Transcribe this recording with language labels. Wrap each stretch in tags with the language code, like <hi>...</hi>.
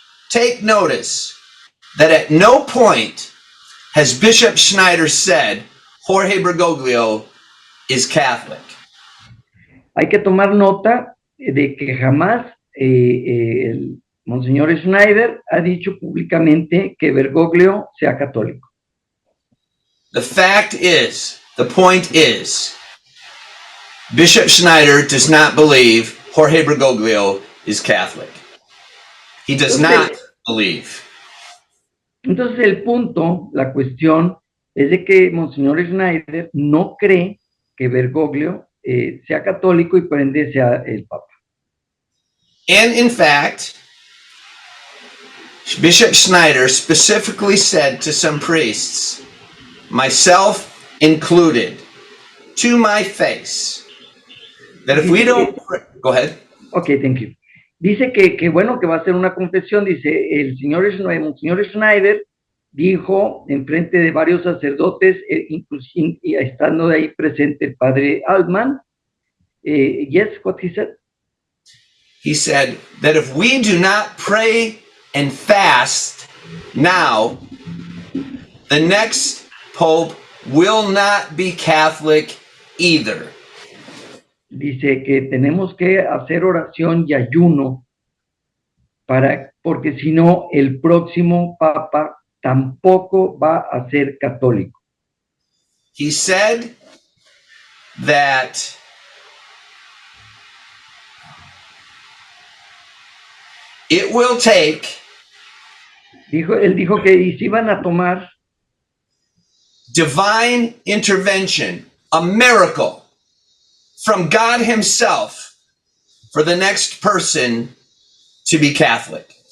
<en>Take notice, that at no point has Bishop Schneider said Jorge Bergoglio is Catholic.</en> <es>Hay que tomar nota de que jamás el Monseñor Schneider ha dicho públicamente que Bergoglio sea católico.</es> <en>The point is, Bishop Schneider does not believe Jorge Bergoglio is Catholic. He does not believe.</en> <es>Entonces el punto, la cuestión, es de que Monseñor Schneider no cree que Bergoglio sea católico y por ende sea el Papa.</es> <en>And in fact, Bishop Schneider specifically said to some priests, myself included, to my face, that if we don't... Go ahead. Okay, thank you.</en> <es>Dice que bueno, que va a hacer una confesión. Dice, el Monseñor Schneider dijo en frente de varios sacerdotes, inclusive estando de ahí presente el padre Altman,</es> <en>yes, what he said? He said that if we do not pray and fast now, the next Pope will not be Catholic either.</en> <es>Dice que tenemos que hacer oración y ayuno porque si no, el próximo Papa tampoco va a ser católico.</es> <en>He said that it will take...</en> <es>Él dijo que se iban a tomar</es> <en>divine intervention, a miracle from God himself for the next person to be Catholic.</en>